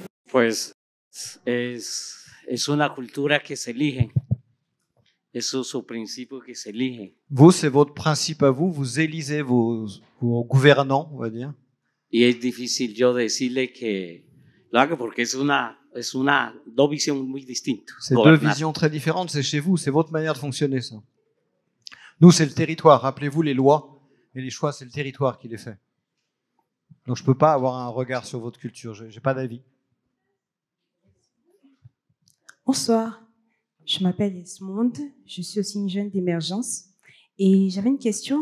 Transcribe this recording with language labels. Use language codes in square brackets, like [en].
[es] Pues es una cultura que se elige. Esos son principios que se eligen. [fr] Vous, c'est votre principe à vous. Vous élisez vos gouvernants, on va dire. [es] Y es difícil yo decirle que lo haga porque es dos visiones muy distintas. [fr] C'est deux visions très différentes. C'est chez vous. C'est votre manière de fonctionner, ça. Nous, c'est le territoire. Rappelez-vous les lois et les choix, c'est le territoire qui les fait. Donc, je peux pas avoir un regard sur votre culture. J'ai pas d'avis. Bonsoir, je m'appelle Esmonde, je suis aussi une jeune d'Émergence et j'avais une question.